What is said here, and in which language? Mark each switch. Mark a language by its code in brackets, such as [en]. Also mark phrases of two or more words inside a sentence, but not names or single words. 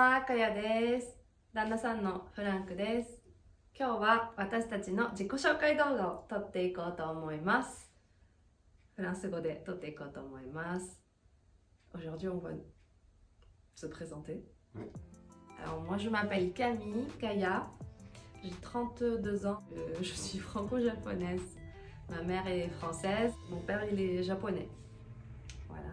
[ja] かやです。旦那さんのフランクです。今日は私たちの自己紹介動画を撮っていこうと思います。フランス語で撮っていこうと思います。 [fr] Aujourd'hui, on va se présenter. Oui. Alors, moi, je m'appelle Camille Kaya. J'ai 32 ans. Je suis franco-japonaise. Ma mère est française. Mon père, il est japonais. Voilà.